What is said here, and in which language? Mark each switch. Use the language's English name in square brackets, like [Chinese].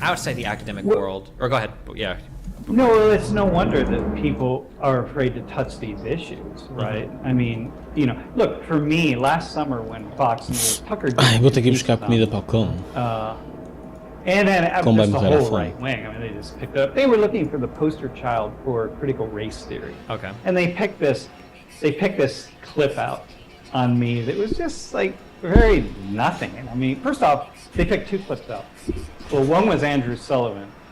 [English] Outside the academic world, or go ahead, yeah. No, it's no wonder that people are afraid to touch these issues, right? I mean, you know, look, for me, last summer when Fox News, Tucker... [Portuguese] Ai, vou ter que ir buscar comida para o cão. [English] And then just the whole right wing, I mean, they just picked up. They were looking for the poster child for critical race theory. Okay. And they picked this clip out on me that was just like very nothing. I mean, first off, they picked 2 clips out. Well, one was Andrew Sullivan.